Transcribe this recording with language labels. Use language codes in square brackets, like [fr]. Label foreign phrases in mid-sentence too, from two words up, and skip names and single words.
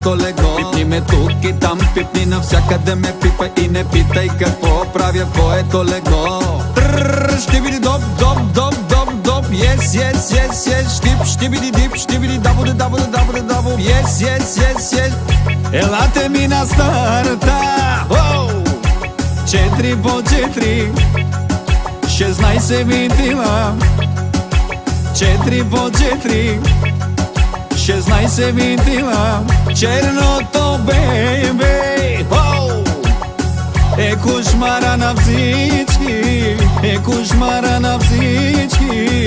[bg] лего. Пипни ме тук и там, пипни навсякъде ме пипа и не питай какво правя в твоето лего. Ще биди доп, доп, доп, доп, доп, [en] yes, yes, yes, yes, штип, штибиди дип, штибиди дабуде, дабуде, дабуде, дабу, yes, yes, yes, yes. [bg] Елате ми на старта, 4 по 4, 16 винтила, 4 по 4, 16 винтила, черното бебе, е кошмара на всички, е кошмара на всички.